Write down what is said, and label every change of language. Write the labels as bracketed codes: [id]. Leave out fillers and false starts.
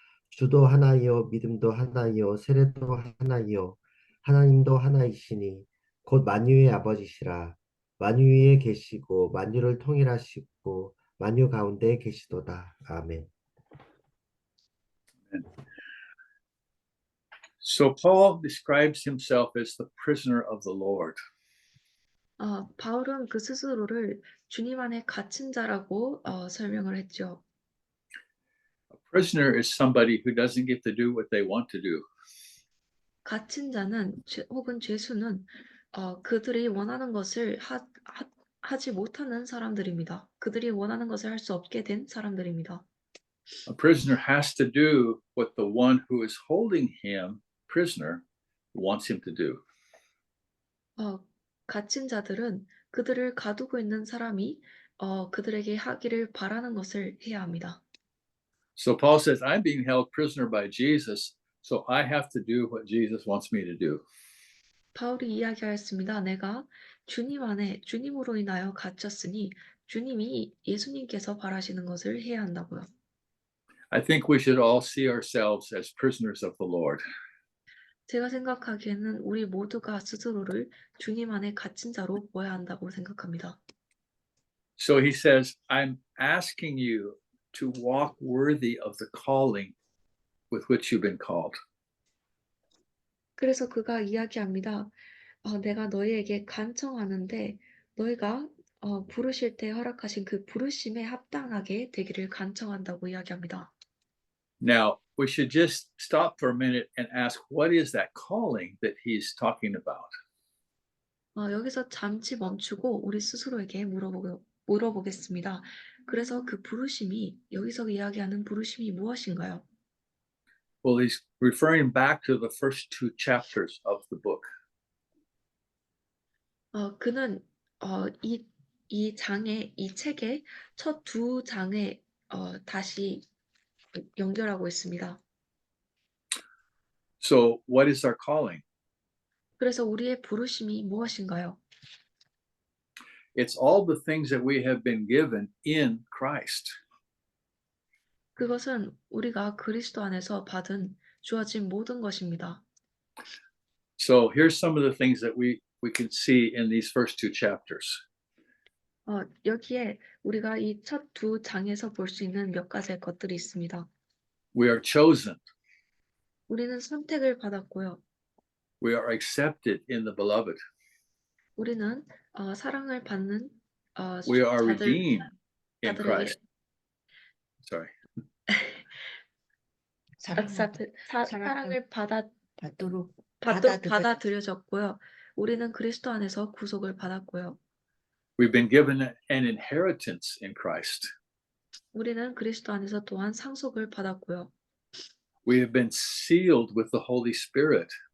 [ko] 주도 하나이요 믿음도 하나이요 세례도 하나이요 하나님도 하나이시니 곧 만유의 아버지시라. 만유 위에 계시고 만유를 통일하시고 만유 가운데 계시도다. 아멘. [en] So Paul describes himself as the prisoner of the Lord. [ko] 바울은 그 스스로를 주님 안에 갇힌 자라고 설명을 했죠. [en] A prisoner is somebody who doesn't get to do what they want to do. [ko] 갇힌 자는 혹은 죄수는 그들이 원하는 것을 하지 못하는 사람들입니다. 그들이 원하는 것을 할 수 없게 된 사람들입니다. [en] A prisoner has to do what the one who is holding him prisoner wants him to do. [ko] 갇힌 자들은 그들을 가두고 있는 사람이 그들에게 하기를 바라는 것을 해야 합니다. [en] So Paul says, I'm being held prisoner by Jesus, so I have to do what Jesus wants me to do. [ko] 바울이 이야기하였습니다. 내가 주님 안에 주님으로 인하여 갇혔으니 주님이 예수님께서 바라시는 것을 해야 한다고요. [en] I think we should all see ourselves as prisoners of the Lord. [ko] 제가 생각하기에는 우리 모두가 스스로를 주님 안에 갇힌 자로 보아야 한다고 생각합니다. [en] So he says, I'm asking you to walk worthy of the calling with which you've been called. [ko] 그래서 그가 이야기합니다. 내가 너희에게 간청하는데 너희가 부르실 때 허락하신 그 부르심에 합당하게 되기를 간청한다고 이야기합니다. [en] Now, we should just stop for a minute and ask, what is that calling that he's talking about? [ko] 여기서 잠시 멈추고 우리 스스로에게 물어보겠습니다. 그래서 그 부르심이 여기서 이야기하는 부르심이 무엇인가요? [en] Well, he's referring back to the first two chapters of the book. [ko] 그는 이 책의 첫 두 장에 다시 연결하고 있습니다. [en] So, what is our calling? [ko] 그래서 우리의 부르심이 무엇인가요? [en] It's all the things that we have been given in Christ. [ko] 그것은 우리가 그리스도 안에서 받은 주어진 모든 것입니다. [en] So, here's some of the things that we can see in these first two chapters. [ko] 여기에 우리가 이 첫 두 장에서 볼 수 있는 몇 가지의 것들이 있습니다. [en] We are chosen. [ko] 우리는 선택을 받았고요. [en] We are accepted in the beloved. [ko] 우리는 사랑을 받는 [en] We are redeemed in [ko] 자들에게 [en] Christ. Sorry. [ko] 사랑을 받도록 받아들여졌고요. 우리는 그리스도 안에서 구속을 받았고요. [en] We've been given an inheritance in Christ. [ko] 우리는 그리스도 안에서 또한 상속을 받았고요. [en] We have been sealed with the Holy Spirit.